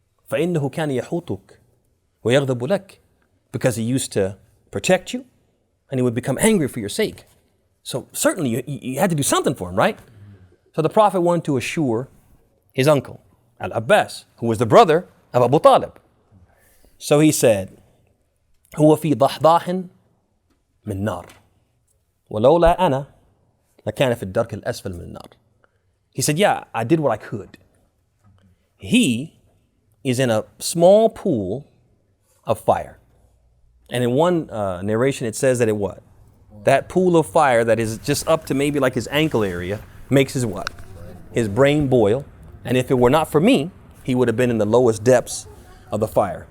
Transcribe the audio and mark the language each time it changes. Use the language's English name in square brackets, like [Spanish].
[Arabic] فَإِنَّهُ كَانَ يَحُوتُكَ وَيَغْضَبُ لَكَ. [English] Because he used to protect you and he would become angry for your sake. So certainly you had to do something for him, right? So the Prophet wanted to assure his uncle, Al-Abbas, who was the brother of Abu Talib. So he said, [Arabic] هو في ضحضاح من نار ولولا أنا لكان في الدرك الأسفل من النار. [English] He said, yeah, I did what I could. he is in a small pool of fire. And in one narration, it says that it what? That pool of fire that is just up to maybe like his ankle area makes his what? His brain boil. And if it were not for me, he would have been in the lowest depths of the fire.